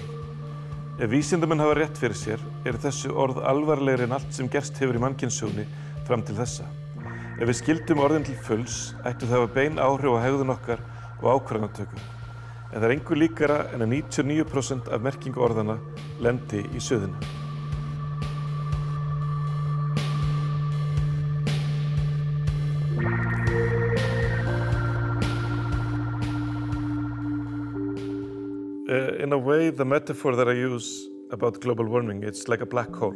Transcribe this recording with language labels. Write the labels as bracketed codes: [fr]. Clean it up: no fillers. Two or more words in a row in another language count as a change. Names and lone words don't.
[is] Ef vísindamenn hafa rétt fyrir sér, þessu orð alvarlegri en allt sem gerst hefur í mannkynssögunni fram til þessa. Ef við skildum orðin til fulls, ættu það hafa bein áhrif á hegðun okkar og ákvarðanatöku. En það engu líkara en að 99% af merkingu orðanna lendi í suðinu. [en] In a way, the metaphor that I use about global warming, it's like a black hole.